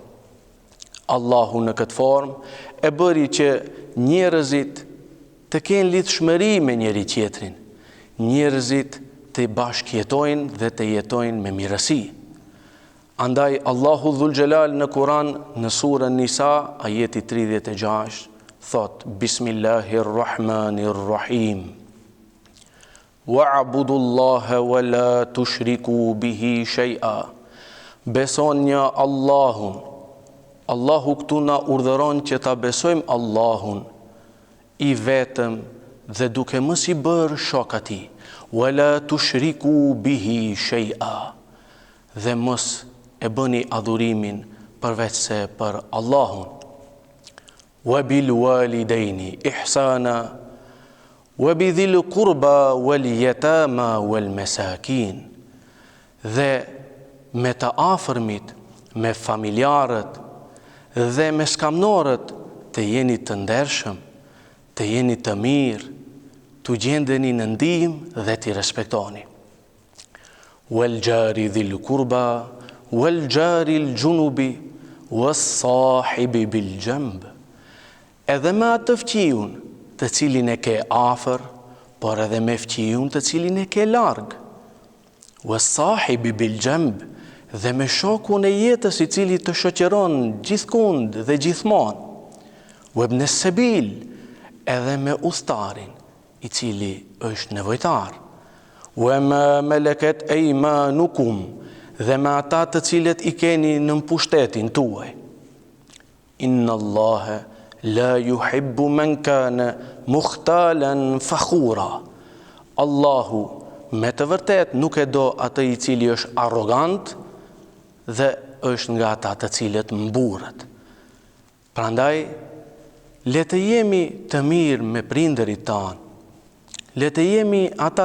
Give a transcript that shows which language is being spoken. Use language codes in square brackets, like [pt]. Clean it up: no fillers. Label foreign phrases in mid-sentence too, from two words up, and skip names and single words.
[sq] Allahu në këtë formë e bëri që njerëzit të kenë lidhshmëri me njëri tjetrin, njerëzit të bashkëjetojnë dhe të jetojnë me mirësi. Andaj Allahu Dhul Gjelal në Kur'an në surën Nisa, ajeti 36, thot: [ar] بسم الله الرحمن الرحيم. واعبدوا الله ولا تشركوا به شيئا. [sq] Besonja Allahun. Allahu këtu na urdhëron që ta besojmë Allahun I vetëm dhe duke mos I bërë shok atij, [ar] ولا تشركوا به شيئا, [sq] dhe mos e bëni adhurimin përveç se për Allahun. [ar] وبالوالدين إحسانا وبذي القربى واليتامى والمساكين, [sq] dhe me të afërmit, me familjarët dhe me skamnorët të jeni të ndershëm, të jeni të mirë, të gjendeni në ndihmë dhe t'i respektoni. [ar] والجار ذي القربى والجار الجنب والصاحب بالجنب. [sq] Edhe me atë fqiun të cilin e ke afër, por edhe me fqiun të cilin e ke larg. [ar] والصاحب بالجنب, [sq] dhe me shokun e jetës I cili të shoqëron gjithkund dhe gjithmonë. [ar] وابن السبيل, [sq] edhe me udhëtarin I cili është nevojtar. [ar] وما ملكت أيمانكم, [sq] dhe me ata të cilët I keni në pushtetin tuaj. [ar] إن الله لا يحب من كان مختالا فخورا. [sq] Allahu me të vërtet nuk e do atë I cili është arrogant dhe është nga ata të cilët mburret. Prandaj, le të jemi të mirë me prindërit tanë, le të jemi ata